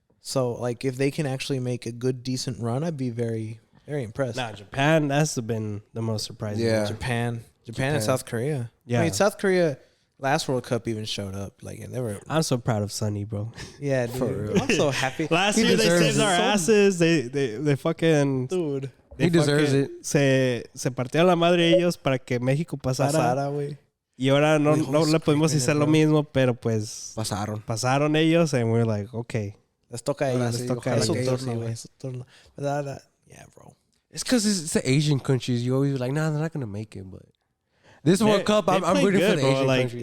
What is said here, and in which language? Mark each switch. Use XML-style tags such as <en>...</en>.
<en>So, like, if they can actually make a good, decent run, I'd be very, very impressed. Nah, Japan, that's been the most surprising. Yeah. Japan and South Korea. Yeah. I mean, South Korea, last World Cup even showed up. Like, and they were. I'm so proud of Sonny, bro. Yeah, dude. For real. I'm so happy. Last year, they saved our asses. They fucking... Dude. He deserves it.</en> <es>Se partieron la madre ellos para que México pasara. Güey. Y ahora no le podemos hacer lo mismo, pero pues... Pasaron ellos,</es> <en>and we're like, okay.</en> <es>Les toca a ellos.</es> <en>Yeah, bro. It's because it's the Asian countries. You always be like, nah, they're not going to make it, but... This World Cup, I'm rooting for the Asian countries.</en>